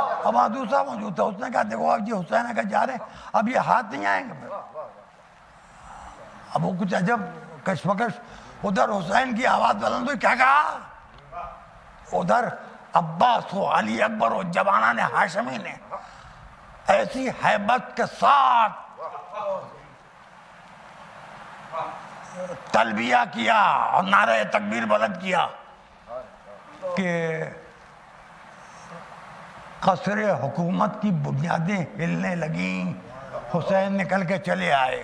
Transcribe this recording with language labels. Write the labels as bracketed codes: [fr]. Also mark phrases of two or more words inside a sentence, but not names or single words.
[ur] اب وہاں دوسرا موجود تھا، اس نے کہا دیکھو اب جی حسین اگر جا رہے ہیں اب یہ ہاتھ نہیں آئیں گے پھر۔ اب وہ کچھ عجب کشمکش، ادھر حسین کی آواز بلند ہوئی، کیا کہا؟ ادھر عباس و علی اکبر و جوانان ہاشمی نے ایسی ہیبت کے ساتھ تلبیہ کیا اور نعرہ تکبیر بلند کیا کہ قصر حکومت کی بنیادیں ہلنے لگیں، حسین نکل کے چلے آئے۔